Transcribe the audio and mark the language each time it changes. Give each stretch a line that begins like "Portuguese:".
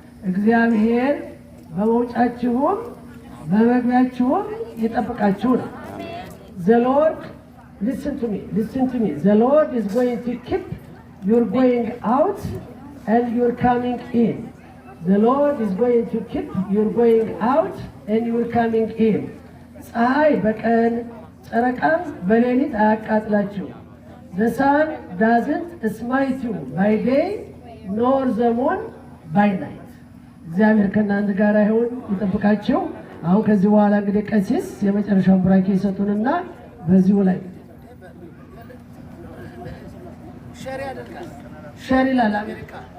Amharic: እግዚአብሔር በመውጫችሁም በመግቢያችሁም ይጠብቃችሁ ነው።
English: The Lord, listen to me. The Lord is going to keep your going out and your coming in. The Lord is going to keep your going out and your coming in.
Amharic: ፀሐይ በቀን ጨረቃም በሌሊት አያቃጥላችሁ።
English: The sun doesn't smite you by day nor the moon by night.
Amharic: እግዚአብሔር ከእናንተ ጋር ይሁን፣ ይጠብቃችሁ። አሁን ከዚህ በኋላ እንግዲህ ቀሲስ የመጨረሻውን ቡራኬ ይሰጡንና በዚሁ ላይ ሸር ይላል አሜሪካ።